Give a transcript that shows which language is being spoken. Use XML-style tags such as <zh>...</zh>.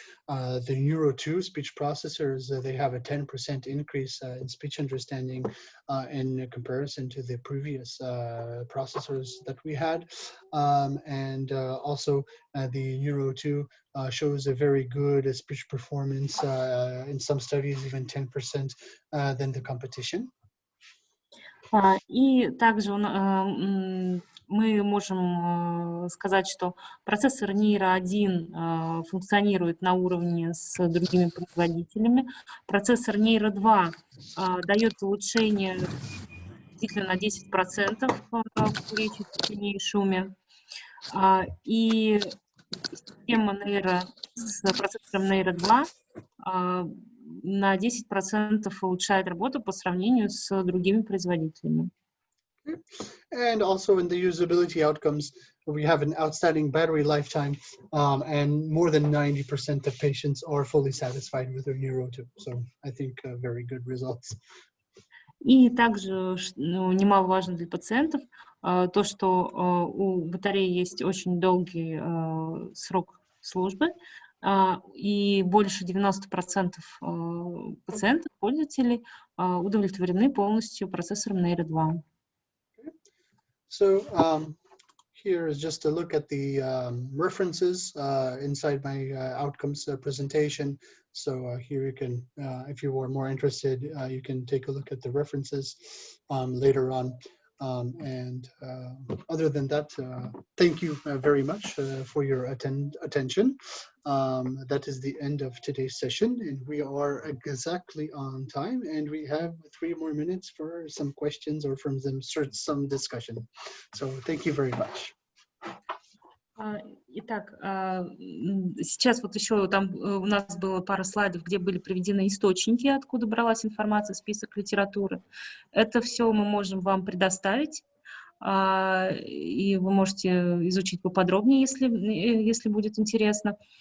<en>The Neuro 2 speech processors, they have a 10% increase in speech understanding in comparison to the previous processors that we had. And also the Neuro 2 shows a very good speech performance, in some studies even 10% than the competition.</en> <ru>И также мы можем сказать, что процессор Neuro 1 функционирует на уровне с другими производителями. Процессор Neuro 2 дает улучшение действительно на 10% в речи, тишине и шуме. И система Neuro с процессором Neuro 2 на 10% улучшает работу по сравнению с другими производителями.</ru> <en>And also in the usability outcomes, we have an outstanding battery lifetime, and more than 90% of patients are fully satisfied with their Neuro 2. So I think very good results.</en> <ru>И также немаловажно для пациентов то, что у батареи есть очень долгий срок службы, и больше 90% пациентов, пользователей удовлетворены полностью процессором Neuro 2.</ru> <en>So here is just a look at the references inside my outcomes presentation. So here you can, if you are more interested, you can take a look at the references later on. And other than that, thank you very much for your attention. That is the end of today's session, and we are exactly on time, and we have 3 more minutes for some questions or from some discussion. So thank you very much.</en> <ru>Итак, сейчас вот еще там у нас было пара слайдов, где были приведены источники, откуда бралась информация, список литературы. Это все мы можем вам предоставить, и вы можете изучить поподробнее, если будет интересно.</ru>